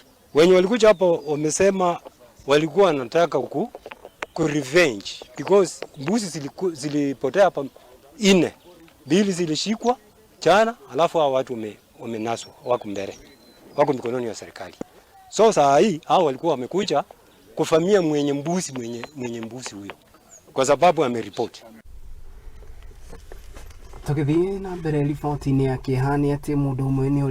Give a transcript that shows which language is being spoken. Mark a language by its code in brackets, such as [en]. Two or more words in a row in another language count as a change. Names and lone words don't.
[sw] Wenye walikuja hapo wamesema walikuwa wanataka ku [en] revenge because [sw] mbuzi zilipotea hapa 4, 2 zilishikwa jana, alafu hao watu wamenaswa, wako mbele, wako mikononi ya serikali. So saa hii hao walikuwa wamekuja kufamia mwenye mbuzi huyo kwa sababu ameripoti. [ki] Tukithii na mbere riboti-ini yake hani ati mundu umwe ni